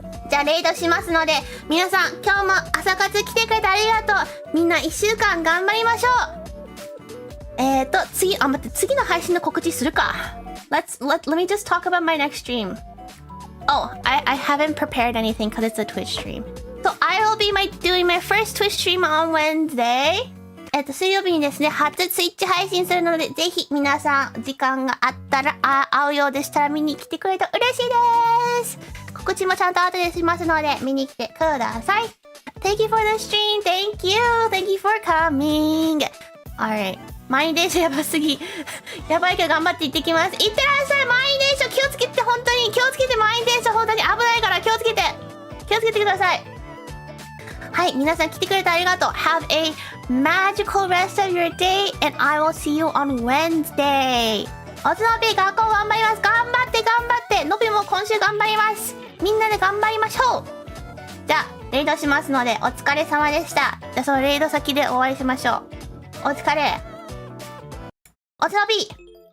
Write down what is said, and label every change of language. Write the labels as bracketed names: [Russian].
[Japanese] じゃあレイドしますので、皆さん今日も朝活来てくれてありがとう。みんな1週間頑張りましょう。待って、次の配信の告知するか。 [English] Let me just talk about my next stream. Oh, I haven't prepared anything because it's a Twitch stream. So I will be doing my first Twitch stream on Wednesday. [Japanese] 水曜日にですね、初ツイッチ配信するので、ぜひ皆さん時間があったら、会うようでしたら見に来てくれると嬉しいです。告知もちゃんと後でしますので、見に来てください。 [English] Thank you for the stream. Thank you. Thank you for coming. Alright. [Japanese] 満員電車やばすぎ。やばいけど頑張って行ってきます。行ってらっしゃい。満員電車気をつけて、本当に気をつけて。満員電車本当に危ないから気をつけて。気をつけてください。はい、皆さん来てくれてありがとう。 [English] Have a magical rest of your day and I will see you on Wednesday. [Japanese] おつのび学校頑張ります。頑張って頑張って。のびも今週頑張ります。みんなで頑張りましょう。じゃあ、レイドしますのでお疲れ様でした。じゃあそのレイド先でお会いしましょう。お疲れ。おつのび